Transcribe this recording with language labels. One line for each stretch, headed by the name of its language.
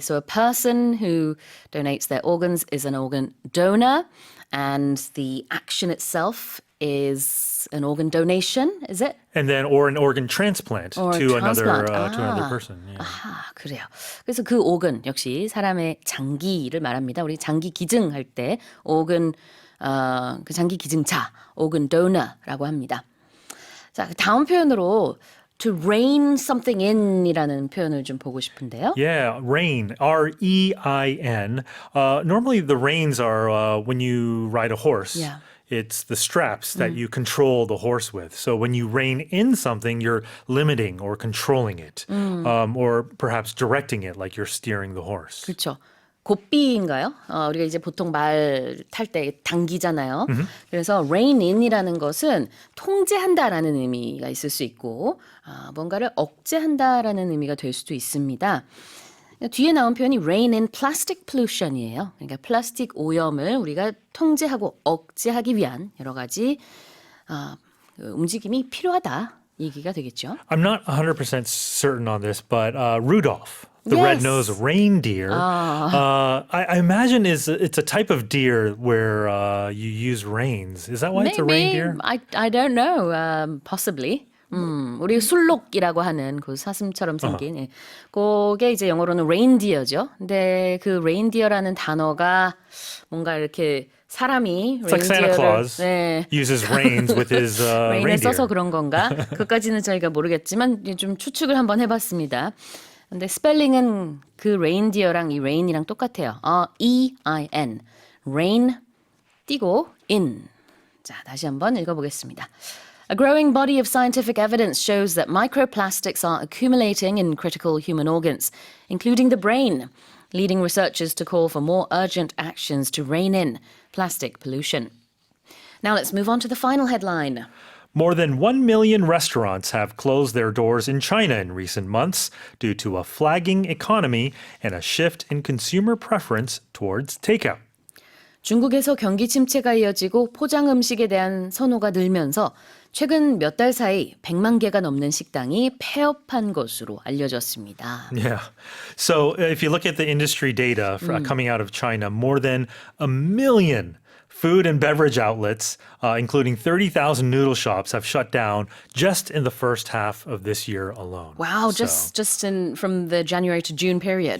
English: So a person who donates their organs is an organ donor, and the action itself is an organ donation, is it? And then, or an organ transplant Or a to another transplant. to another person. Yeah.
Korean: 그래요. 그래서 그 organ 역시 사람의 장기를 말합니다. 우리 장기 기증할 때 organ 그 장기 기증자
English: organ donor
Korean: 라고 합니다. 자, 그 다음 표현으로
English: to rein something in
Korean: 이라는 표현을 좀 보고 싶은데요.
English: Yeah, rein, R-E-I-N. Normally, the reins are when you ride a horse. Yeah. It's the straps that you control the horse with. So when you rein in something, you're limiting or controlling it, or perhaps directing it like you're steering the horse.
Korean: 그렇죠. 고삐인가요? 우리가 이제 보통 말 탈 때 당기잖아요. 그래서
English: rein in
Korean: 이라는 것은 통제한다라는 의미가 있을 수 있고 뭔가를 억제한다라는 의미가 될 수도 있습니다. 뒤에 나온 표현이
English: rein in plastic pollution
Korean: 이에요. 그러니까 플라스틱 오염을 우리가 통제하고 억제하기 위한 여러 가지 움직임이 필요하다 얘기가 되겠죠.
English: I'm not 100% certain on this, but Rudolph, the Yes. red-nosed reindeer, I imagine it's a type of deer where you use reins. Is that why it's a reindeer? I don't know. Possibly.
Korean: 우리 술록이라고 하는 그 사슴처럼 생긴 그게 이제 영어로는 reindeer죠. 근데 그 reindeer라는 단어가 뭔가 이렇게 사람이
English: It's like Santa Claus
Korean: 네,
English: uses reins with his
Korean: 레인을
English: reindeer.
Korean: 써서 그런 건가? 그까지는 저희가 모르겠지만 좀 추측을 한번 해봤습니다. 근데 스펠링은 그 reindeer랑 이 rain이랑 똑같아요. E-I-N. rain 띄고 in. 자, 다시 한번 읽어보겠습니다.
English: A growing body of scientific evidence shows that microplastics are accumulating in critical human organs, including the brain, leading researchers to call for more urgent actions to rein in plastic pollution. Now let's move on to the final headline. More than 1 million restaurants have closed their doors in China in recent months due to a flagging economy and a shift in consumer preference towards takeout.
Korean: 중국에서 경기 침체가 이어지고 포장 음식에 대한 선호가 늘면서 최근 몇 달 사이 100만 개가 넘는 식당이 폐업한 것으로 알려졌습니다.
English: Yeah. So if you look at the industry data coming out of China, more than 1 million food and beverage outlets, including 30,000 noodle shops, have shut down just in the first half of this year alone. Wow, So- just in from the January to June period.